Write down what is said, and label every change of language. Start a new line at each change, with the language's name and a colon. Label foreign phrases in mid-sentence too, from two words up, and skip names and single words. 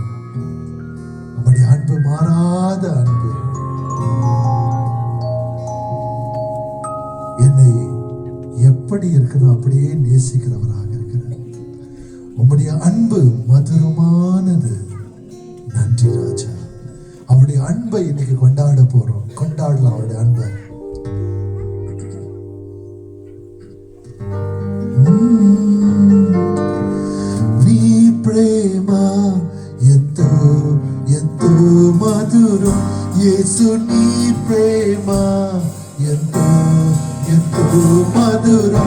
Tamil: நம்முடைய அன்பு மாறாத அன்பு, என்னை எப்படி இருக்கிறோம் அப்படியே நேசிக்கிறவராக இருக்கிறார். உம்முடைய அன்பு மதுரமானது. நன்றி ராஜா. அவருடைய அன்பை இன்னைக்கு கொண்டாட போறோம். கொண்டாடலாம் அவருடைய அன்பை.
Telugu: నీ ప్రేమ ఎంతో ఎంతో మధురం, యేసు నీ ప్రేమ ఎంతో ఎంతో మధురం.